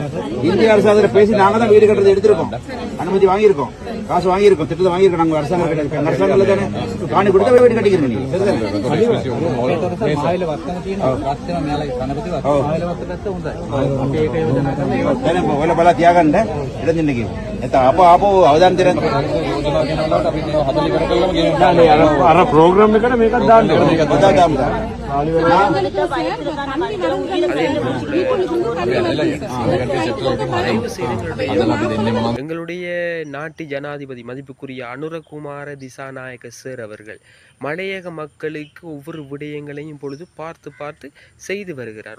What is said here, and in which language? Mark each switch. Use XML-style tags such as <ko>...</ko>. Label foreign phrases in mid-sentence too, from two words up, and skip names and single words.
<ta>இந்திய அரசு அதில் பேசி நாங்க தான் வீடு கட்டுறது எடுத்திருக்கோம், அனுமதி வாங்கியிருக்கோம், காசு வாங்கியிருக்கோம், திட்டத்தை வாங்கியிருக்கோம். நாங்க அரசாங்கத்தில் தானே காணி கொடுத்தா வீடு கட்டிக்கிறோம். நீங்க தியாகம் இடம் அப்போ அப்போ</ta> <si>අවදාන දෙන්න අර ප්‍රෝග්‍රෑම් එකට මේකත් දාන්න</si> <ta>எங்களுடைய நாட்டு ஜனாதிபதி மதிப்புக்குரிய அனுரகுமார திசாநாயக்க சார் அவர்கள் மலையக மக்களுக்கு ஒவ்வொரு விடயங்களையும் பொழுது பார்த்து பார்த்து செய்து வருகிறார்.</ta>